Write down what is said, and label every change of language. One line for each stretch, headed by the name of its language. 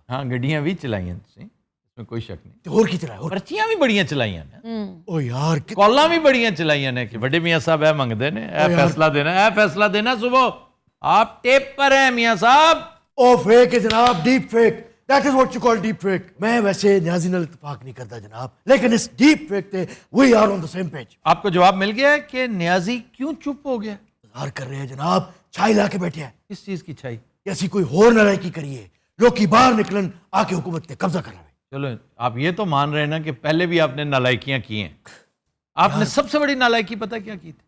Punjabi: ہاں گڈیاں بھی چلائی ہیں تسی،
Urdu: اس میں کوئی شک نہیں.
Punjabi: تے اور کی چلایا؟ پرچیاں بھی بڑیاں چلائی ہیں، او یار کالاں بھی بڑیاں چلائی ہیں کہ بڑے میاں صاحب اے منگدے نے، اے فیصلہ دینا، اے فیصلہ دینا.
Urdu: صبح آپ ٹیپ پر ہیں میاں صاحب. او فیک ہے جناب،
English: Deep fake. That is what you call deep fake.
Urdu: میں ویسے نیازی نال اتفاق نہیں کرتا جناب، لیکن اس ڈیپ فیک تے
English: We are on the same page.
Urdu: آپ کو جواب مل گیا ہے کہ نیازی کیوں چپ ہو گیا؟ انتظار کر رہے ہیں جناب، چھائی لا کے بیٹھے ہیں. کس چیز کی چھائی؟
Punjabi: ایسی کوئی ہور نالائکی کریے، لوگ کی باہر نکلن آ کے حکومت تے قبضہ کر رہے ہیں.
Urdu: چلو آپ یہ تو مان رہے ہیں نا کہ پہلے بھی آپ نے نالائکیاں کی ہیں. آپ نے سب سے بڑی نالائکی پتہ کیا کی تھی؟